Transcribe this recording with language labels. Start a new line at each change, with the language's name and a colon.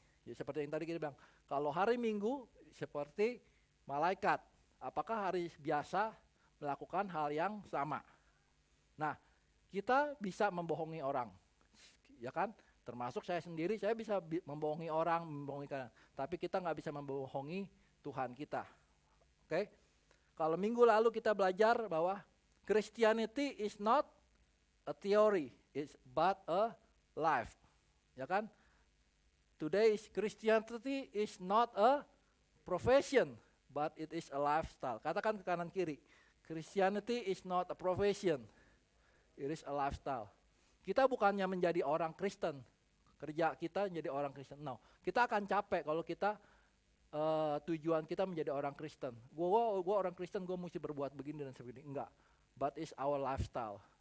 Indonesian: Ya, seperti yang tadi kita bilang, kalau hari Minggu seperti malaikat, apakah hari biasa melakukan hal yang sama? Nah, kita bisa membohongi orang, ya kan? Termasuk saya sendiri, saya bisa membohongi orang, tapi kita nggak bisa membohongi Tuhan kita. Oke? Kalau minggu lalu kita belajar bahwa
English: Christianity is not a theory, it's but a life.
Indonesian: Ya kan?
English: Today Christianity is not a profession, but it is a lifestyle.
Indonesian: Katakan ke kanan kiri.
English: Christianity is not a profession, it is a lifestyle.
Indonesian: Kita bukannya menjadi orang Kristen, kerja kita menjadi orang Kristen. No, kita akan capek kalau kita tujuan kita menjadi orang Kristen. Gua orang Kristen, gue mesti berbuat begini dan sebagainya.
English: Enggak, but it's our lifestyle.